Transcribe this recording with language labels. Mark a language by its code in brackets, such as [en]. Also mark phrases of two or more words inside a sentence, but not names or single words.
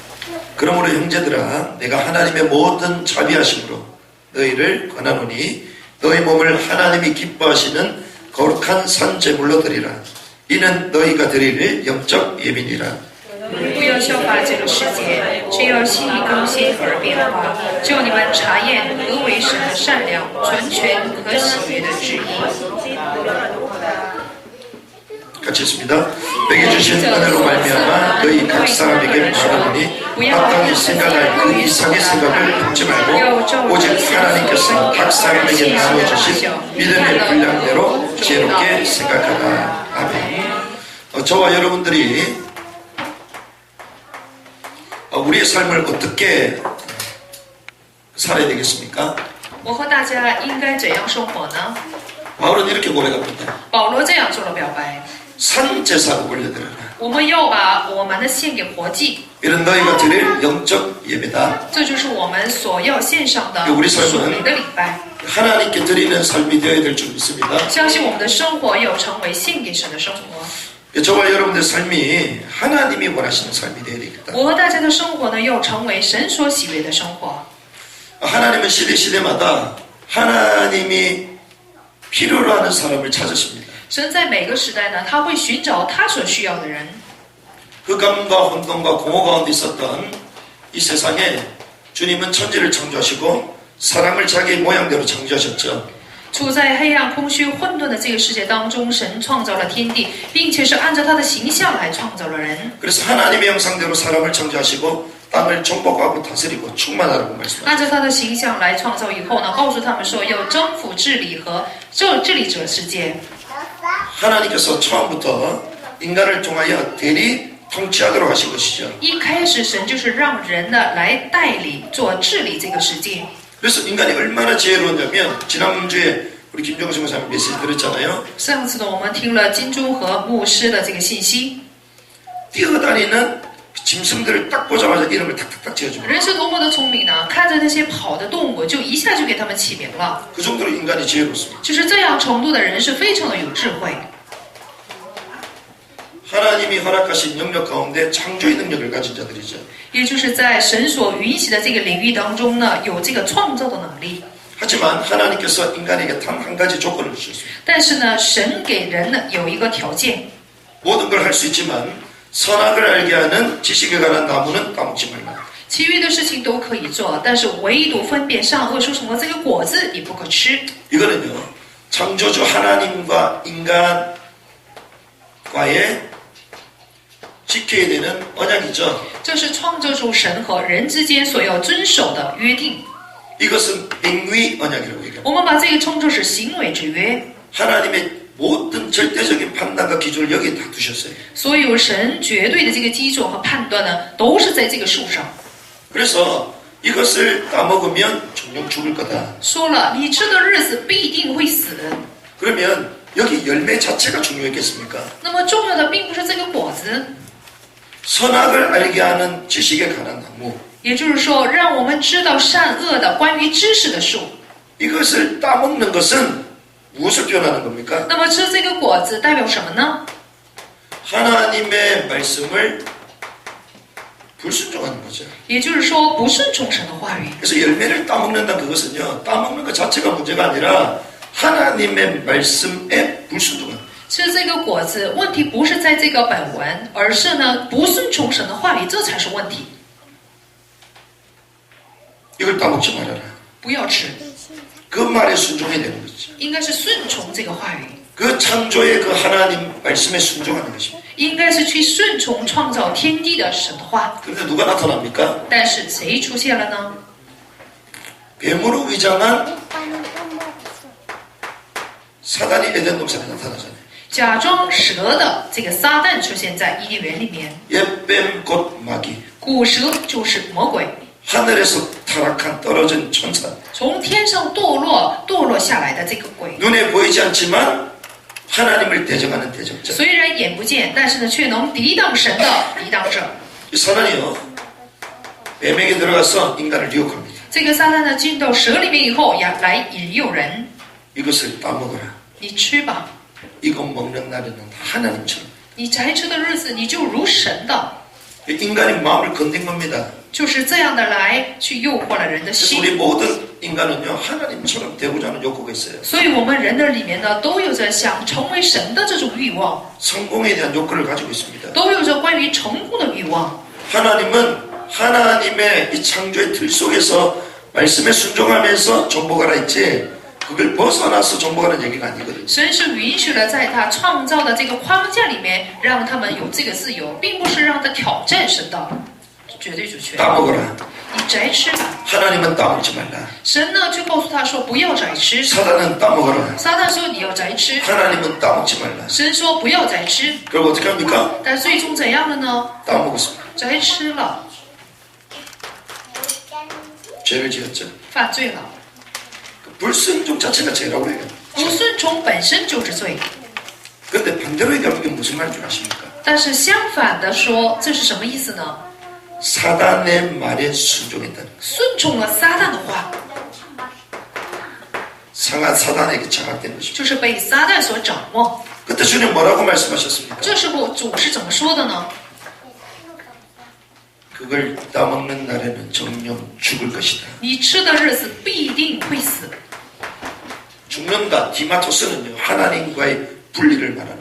[ko] 그러므로 형제들아 내가 하나님의 모든 자비하심으로 너희를 권하노니 너희 몸을 하나님이 기뻐하시는 거룩한 산제물로 드리라. 이는 너희가 드릴 영적 예민이라. [zh] 不要效法这个世界，只要心意更新而变化，就你们查验何为神的善良、纯全和喜悦的旨意。 [ko] 같이 했습니다. 내게 주신 은혜로 말미암아 너희 각 사람에게 말하노니 마땅히 생각할 그 이상의 생각을 품지 말고 오직 하나님께서 각 사람에게 나눠주신 믿음의 분량대로 지혜롭게 생각하라. 아멘. 저와 여러분들이 우리의 삶을 어떻게 살아야 되겠습니까? [zh] 我和大家应该怎样生活呢？ [ko] 바울은 이렇게 고백합니다. [zh] 保罗这样做了表白。 [ko] 산제사로 올려드려라. [zh] 我们要把我们的献给活祭， [ko] 이런 너희가 드릴 영적 예배다. [zh] 这就是我们所要献上的 [ko] 우리 [zh] 属 [ko] 삶은 [zh] 灵的礼拜。 [ko] 하나님께 드리는 삶이 되어야 될 줄 믿습니다. [zh] 相信我们的生活要成为献给神的生活。 [ko] 저와 여러분들의 삶이 하나님이 원하시는 삶이 되어야 되겠다. [zh] 我和大家的生活呢，要成为神所喜悦的生活。 [ko] 하나님은 시대마다 하나님이 필요로 하는 사람을 찾으십니다. [zh] 神在每个时代呢，他会寻找他所需要的人。 [ko] 흑암과 혼돈과 공허 가운데 있었던 이 세상에 주님은 천지를 창조하시고 사람을 자기 모양대로 창조하셨죠. [zh] 处在黑暗、空虚、混沌的这个世界当中，神创造了天地，并且是按照他的形象来创造了人。 [ko] 그래서 하나님의 형상대로 사람을 창조하시고 땅을 정복하고 다스리고 충만하라고 말씀하셨습니다. [zh] 按照他的形象来创造以后呢，告诉他们说要征服、治理和治理者世界。 [ko] 하나님께서 처음부터 인간을 통하여 대리 통치하도록 하신 것이죠. [zh] 一开始，神就是让人呢来代理、做治理这个世界。 [ko] 그래서 인간이 얼마나 지혜로웠냐면 지난주에 우리 김종수 목사님 메시지 들었잖아요. [zh] 上次呢，我们听了金钟和牧师的这个信息， [ko] 뛰어다니는 짐승들을 딱 보자마자 이름을 탁탁탁 지어줍니다. [zh] 人是多么的聪明呢！看着那些跑的动物，就一下就给他们起名了。 [ko] 그 정도로 인간이 지혜롭습니다. [zh] 就是这样程度的人是非常的有智慧。 [ko] 하나님이 허락하신 영역 가운데 창조의 능력을 가진 자들이죠. [zh] 也就是在神所允许的这个领域当中呢，有这个创造的能力。 [ko] 하지만 하나님께서 인간에게 단 한 가지 조건을 주셨습니다. [zh] 但是呢，神给人呢有一个条件， [ko] 모든 걸 할 수 있지만 선악을 알게 하는 지식에 관한 나무는 따먹지 말라. [zh] 其余的事情都可以做，但是唯独分辨善恶树什么这个果子你不可吃。 [ko] 이거는요. 창조주 하나님과 인간과의 지켜야 되는 언약이죠. [zh] 这是创造主神和人之间所要遵守的约定。 [ko] 이것은 행위 언약이라고 얘기합니다. [zh] 我们把这个称作是行为之约。 [ko] 하나님의 모든 절대적인 판단과 기준을 여기에 다 두셨어요. [zh] 所有神绝对的这个基准和判断呢，都是在这个树上。 [ko] 그래서 이것을 따먹으면 종종 죽을 거다. [zh] 说了，你吃的日子必定会死。 [ko] 그러면 여기 열매 자체가 중요했겠습니까? [zh] 那么重要的并不是这个果子， [ko] 선악을 알게 하는 지식에 관한 나무. [zh] 也就是说，让我们知道善恶的关于知识的树。 [ko] 이것을 따먹는 것은 무엇을 표현하는 겁니까? [zh] 那么吃这个果子代表什么呢？ [ko] 하나님의 말씀을 불순종하는 거죠. [zh] 也就是说，不顺从神的话语。 [ko] 그래서 열매를 따먹는다 그것은요. 따먹는 것 자체가 문제가 아니라 하나님의 말씀에 불순종하는 거예요. [zh] 吃这个果子，问题不是在这个本文，而是呢不顺从神的话语，这才是问题。 [ko] 이걸 따먹지 말아라. [zh] 不要吃， [ko] 그 말에 순종해야 되는 거죠. [zh] 应该是顺从这个话语， [ko] 그 창조의 그 하나님 말씀에 순종하는 것입니다. [zh] 应该是去顺从创造天地的神的话。 [ko] 그런데 누가 나타납니까? [zh] 但是谁出现了呢？ [ko] 뱀으로 위장한 사단이 에덴 동산에 나타나잖아요. [zh] 假装蛇的这个撒旦出现在伊甸园里面， [ko] 옛뱀 곧 마귀. [zh] 古蛇就是魔鬼， [ko] 하늘에서 타락한 떨어진 천사. [zh] 从天上堕落下来的这个鬼， [ko] 눈에 보이지 않지만 하나님을 대적하는 대적자. [zh] 虽然眼不见，但是呢却能抵挡神的抵挡者。 [ko] 이 사단이요. 뱀에게 들어가서 인간을 유혹합니다. [zh] 这个撒旦呢进到蛇里面以后，呀来引诱人， [ko] 이것을 따먹어라. [zh] 你吃吧， [ko] 이거 먹는 날에는 하나님처럼. [zh] 你摘吃的日子，你就如神的。 [ko] 인간의 마음을 건든 겁니다. [zh] 就是这样的来去诱惑了人的 [ko] 그래서 [zh] 心。 [ko] 우리 모든 인간은요 하나님처럼 되고자 하는 욕구가 있어요. [zh] 所以我们人的里面呢，都有着想成为神的这种欲望， [ko] 성공에 대한 욕구를 가지고 있습니다. [zh] 都有着关于成功的欲望。 [ko] 하나님은 하나님의 이 창조의 틀 속에서 말씀에 순종하면서 정복하라 했지 그걸 벗어나서 정복하는 얘기가 아니거든요. [zh] 神是允许了在他创造的这个框架里面，让他们有这个自由，并不是让他挑战神的绝对主权。 [ko] 따먹어라. [zh] 你摘吃吧。 [ko] 하나님은 따먹지 말라. [zh] 神呢就告诉他说不要摘吃。 [ko] 사단은 따먹어라. [zh] 撒旦说你要摘吃。 [ko] 하나님은 따먹지 말라. [zh] 神说不要摘吃。 [ko] 그럼 어떻게 합니까? [zh] 但最终怎样了呢？ [ko] 따먹었습니다. [zh] 摘吃了， [ko] 죄를 지었죠. [zh] 犯罪了。 [ko] 불순종 자체가 죄라고 해요. [zh] 不顺从本身就是罪。 [ko] 그런데 반대로 얘기하면 이게 무슨 말인 줄 아십니까? [zh] 但是相反的说，这是什么意思呢？ [ko] 사단의 말에 순종했다는 것. [zh] 顺从了撒旦的话， [ko] 상한 사단에게 장악된 것이죠. [zh] 就是被撒旦所掌握。 [ko] 그때 주님 뭐라고 말씀하셨습니까? [zh] 这时候主是怎么说的呢？ [ko] 그걸 따먹는 날에는 정령 죽을 것이다. [zh] 你吃的日子必定会死。 [ko] 죽는다. 디마토스는요 하나님과의 분리를 말합니다.